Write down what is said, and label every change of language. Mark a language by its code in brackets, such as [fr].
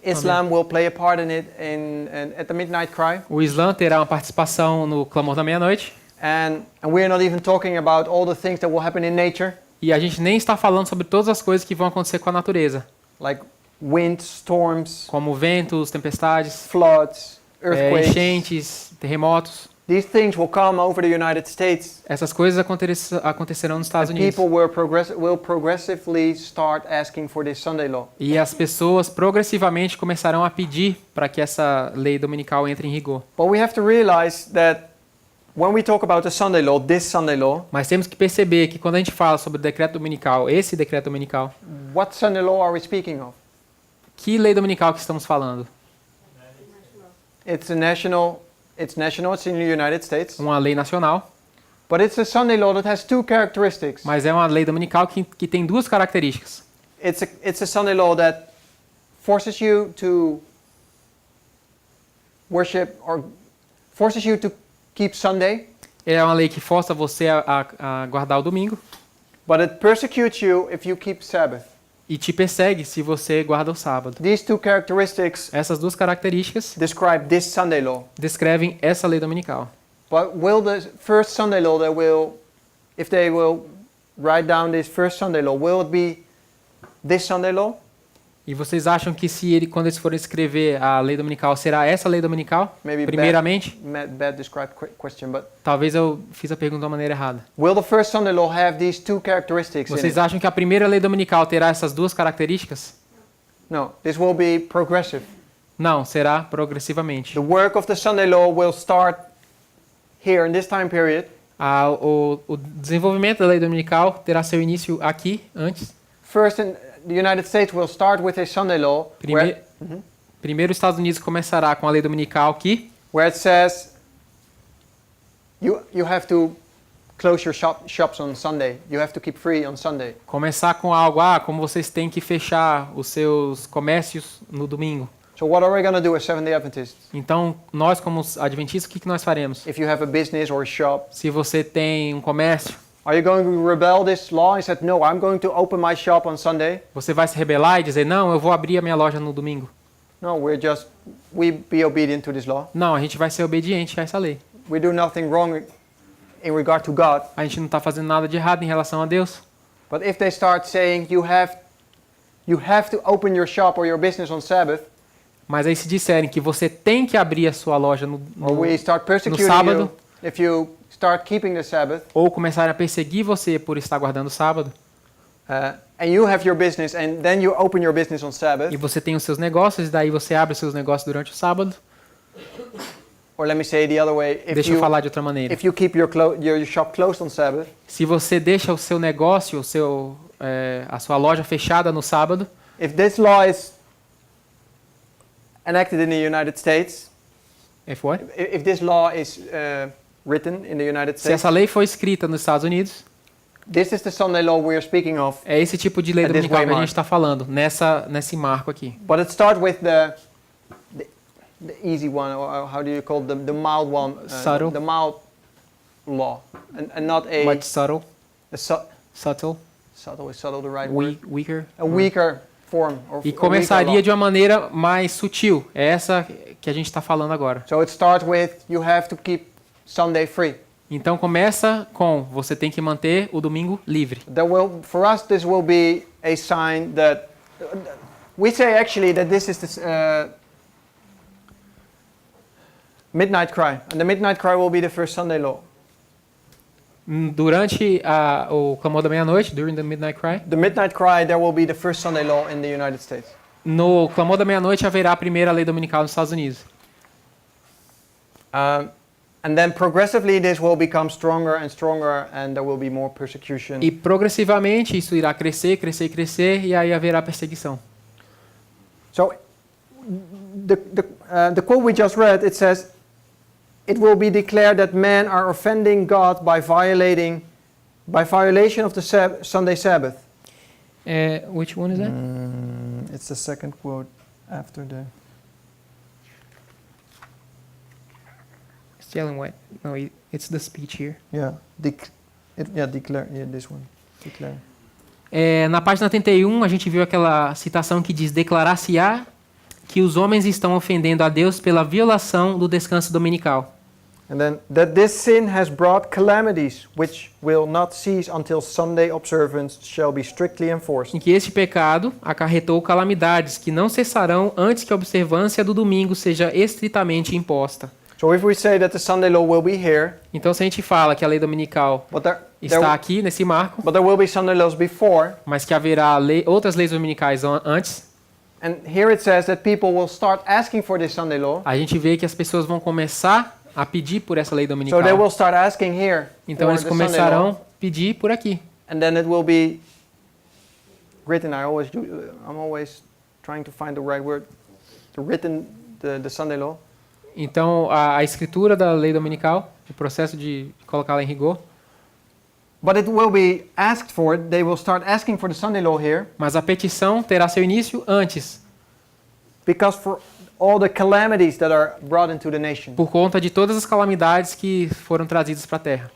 [en] Islam will play a part in it at the midnight cry. [pt] O Islã terá uma participação no clamor da meia-noite. [en] And we're not even talking about all the things that will happen in nature, [pt] E a gente nem está falando sobre todas as coisas que vão acontecer com a natureza, [en] like wind, storms, [pt] como ventos, tempestades, [en] floods, earthquakes. [pt] enchentes, terremotos. [en] These things will come over the United States. [pt] Essas coisas acontecerão nos Estados [en] And [pt] Unidos. [en] people will progressively start asking for this Sunday law. [pt] E as pessoas progressivamente começarão a pedir para que essa lei dominical entre em rigor. [en] But we have to realize that when we talk about the Sunday law, this Sunday law, [pt] Mas temos que perceber que quando a gente fala sobre o decreto dominical, esse decreto dominical, [en] what Sunday law are we speaking of? [pt] que lei dominical que estamos falando? [en] It's national, it's in the United States, [pt] Uma lei nacional, [en] but it's a Sunday law that has two characteristics. [pt] mas é uma lei dominical que tem duas características. [en] It's a Sunday law that forces you to worship or forces you to keep Sunday, [pt] É uma lei que força você a guardar o domingo, [en] but it persecutes you if you keep Sabbath. [pt] e te persegue se você guarda o sábado. [en] These two characteristics [pt] Essas duas características [en] describe this Sunday law. [pt] descrevem essa lei dominical. [en] But will the first Sunday law that will, if they will write down this first Sunday law, will it be this Sunday law? [pt] E vocês acham que quando eles forem escrever a lei dominical, será essa lei dominical? [en] Maybe [pt] Primeiramente, [en] bad described question, but [pt] talvez eu fiz a pergunta de uma maneira errada. [en] will the first Sunday law have these two characteristics in [pt] Vocês [en] it? [pt] acham que a primeira lei dominical terá essas duas características? [en] No, this will be progressive. [pt] Não, será progressivamente. [en] The work of the Sunday law will start here in this time period. [pt] O desenvolvimento da lei dominical terá seu início aqui, antes. [en] First, in the United States will start with a Sunday law [pt] Primeiro, os Estados Unidos começará com a lei dominical aqui, [en] where it says you have to close your shops on Sunday. You have to keep free on Sunday. [pt] começar com algo, como vocês têm que fechar os seus comércios no domingo. [en] So what are we going to do as Seventh-day Adventists? [pt] Então, nós como adventistas, o que nós faremos? [en] If you have a business or a shop, [pt] Se você tem um comércio, [en] are you going to rebel this law and said, no, I'm going to open my shop on Sunday? [pt] você vai se rebelar e dizer, não, eu vou abrir a minha loja no domingo. [en] No, we be obedient to this law. [pt] Não, a gente vai ser obediente a essa lei. [en] We do nothing wrong in regard to God. [pt] A gente não está fazendo nada de errado em relação a Deus. [en] But if they start saying you have to open your shop or your business on Sabbath, [pt] Mas aí se disserem que você tem que abrir a sua loja [en] or we start persecuting [pt] sábado, [en] you if you start keeping the Sabbath, [pt] ou começarem a perseguir você por estar guardando o sábado, [en] and you have your business and then you open your business on Sabbath, [pt] e você tem os seus negócios, e daí você abre os seus negócios durante o sábado, [en] or let me say it the other way, [pt] deixa eu falar de outra maneira. [en] if you keep your shop closed on Sabbath, [pt] Se você deixa o seu negócio, a sua loja fechada no sábado, [en] if this law is enacted in the United States, if this law is written in the United [pt] se [en] States, [pt] essa lei for escrita nos Estados Unidos, [en] this is the Sunday law we are speaking of. [pt] é esse tipo de lei [en] At this [pt] dominical que a [en] waymark. [pt] gente está falando, nesse marco aqui. [en] But it starts with the easy one, or how do you call it, the mild one, Subtle. the mild law, and not a, Much subtle, subtle is subtle the right word, weaker. a weaker form, or [pt] E [en] a weaker [pt] começaria [en] law. [pt] de uma maneira mais sutil. É essa que a gente está falando agora. [en] So it starts with you have to keep Sunday free. [pt] Então começa com você tem que manter o domingo livre. [en] For us, this will be a sign that we say actually that this is the midnight cry, and the midnight cry will be the first Sunday law. [pt] Durante o clamor da meia-noite, [en] during the midnight cry, The midnight cry, there will be the first Sunday law in the United States. [pt] no clamor da meia-noite haverá a primeira lei dominical nos Estados Unidos. [en] And then progressively this will become stronger and stronger, and there will be more persecution. [pt] E progressivamente isso irá crescer, crescer, crescer, e aí haverá perseguição. [en] So the quote we just read, it says, it will be declared that men are offending God by violation of the Sunday Sabbath. Which one is that? It's the second quote after the... It's Ellen White. No, it's the speech here. Yeah, declare. Yeah, this one. Declare. [pt] Na página 31, a gente viu aquela citação que diz: declarar-se-á que os homens estão ofendendo a Deus pela violação do descanso dominical. [en] And then, that this sin has brought calamities, which will not cease until Sunday observance shall be strictly enforced. [pt] Em que este pecado acarretou calamidades que não cessarão antes que a observância do domingo seja estritamente imposta. [en] So if we say that the Sunday law will be here, [pt] Então, se a gente fala que a lei dominical está aqui nesse marco, [en] but there will be Sunday laws before, [pt] mas que haverá outras leis dominicais antes, [en] and here it says that people will start asking for this Sunday law. [pt] a gente vê que as pessoas vão começar a pedir por essa lei dominical. [en] So they will start asking here [pt] Então, [en] for [pt] eles [en] the Sunday [pt] começarão a [en] law, [pt] pedir por aqui. [en] and then it will be written. I'm always trying to find the right word. The Sunday law. [pt] Então, a escritura da lei dominical, o processo de colocá-la em rigor, [en] But it will be asked for. They will start asking for the Sunday law here. [pt] mas a petição terá seu início antes. [en] because for all the calamities that are brought into the nation. [pt] por conta de todas as calamidades que foram trazidas para a terra.